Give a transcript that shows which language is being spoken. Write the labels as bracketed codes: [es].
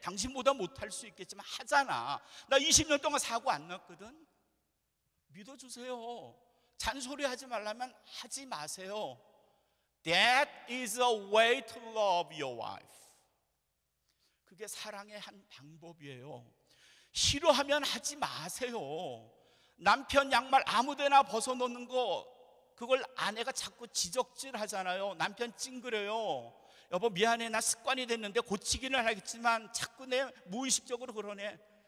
[ko] 당신보다 못할 수 있겠지만 하잖아. 나 20년 동안 사고 안 났거든. 믿어주세요. 잔소리 하지 말라면 하지 마세요. [en] That is a way to love your wife. [ko] 그게 사랑의 한 방법이에요. 싫어하면 하지 마세요. 남편 양말 아무데나 벗어놓는 거, 그걸 아내가 자꾸 지적질 하잖아요. 남편 찡그려요. 여보 미안해, 나 습관이 됐는데 고치기는 하겠지만 자꾸 내 무의식적으로 그러네.